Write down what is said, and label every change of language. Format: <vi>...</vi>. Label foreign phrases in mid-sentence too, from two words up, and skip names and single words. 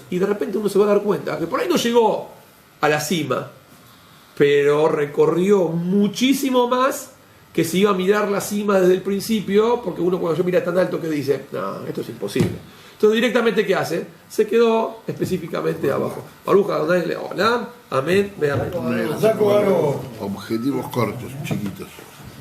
<es>Y de repente uno se va a dar cuenta que por ahí no llegó a la cima, pero recorrió muchísimo más que si iba a mirar la cima desde el principio, porque uno cuando yo mira tan alto que dice, no, esto es imposible. Entonces directamente, ¿qué hace? Se quedó específicamente abajo.</es> <he>ברוך אדוני לעולם, אמן ואמן.</he> <es>Objetivos cortos, chiquitos.</es>